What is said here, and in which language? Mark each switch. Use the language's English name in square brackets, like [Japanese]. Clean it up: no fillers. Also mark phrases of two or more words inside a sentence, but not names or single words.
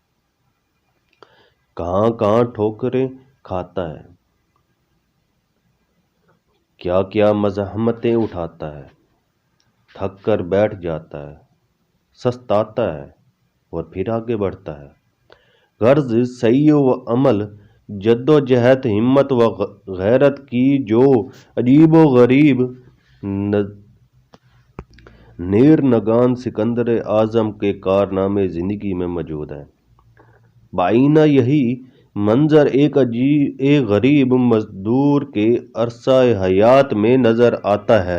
[Urdu] کہاں کہاں ٹھوکریں کھاتا ہے، کیا کیا مزاحمتیں اٹھاتا ہے، تھک کر بیٹھ جاتا ہے، سستاتا ہے اور پھر آگے بڑھتا ہے۔ غرض سعی و عمل، جد و جہد، ہمت و غیرت کی جو عجیب و غریب نیرنگان سکندر اعظم کے کارنامے زندگی میں موجود ہیں۔ بعینہ یہی منظر ایک غریب مزدور کے عرصہ حیات میں نظر آتا ہے۔